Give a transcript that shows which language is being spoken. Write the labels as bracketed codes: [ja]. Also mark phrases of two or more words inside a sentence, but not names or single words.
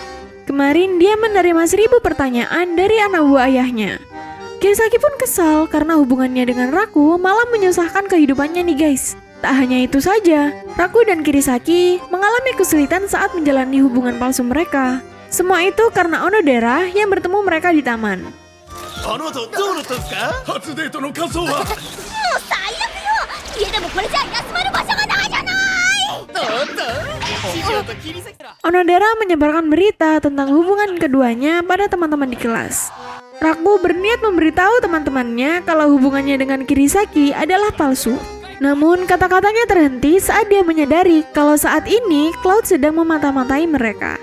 [id] Kemarin dia menerima 1000 pertanyaan dari anak buah ayahnya. Kirisaki pun kesal karena hubungannya dengan Raku malah menyusahkan kehidupannya nih guys. Tak hanya itu saja, Raku dan Kirisaki mengalami kesulitan saat menjalani hubungan palsu mereka. Semua itu karena Onodera yang bertemu mereka di taman. [ja] あの後どうなったんすか？初デートの感想は？もう最悪よ。家でもこれじゃ休まる場所がないじゃない。 [id] Onodera menyebarkan berita tentang hubungan keduanya pada teman-teman di kelas. Raku berniat memberitahu teman-temannya kalau hubungannya dengan Kirisaki adalah palsu. Namun kata-katanya terhenti saat dia menyadari kalau saat ini Cloud sedang memata-matai mereka.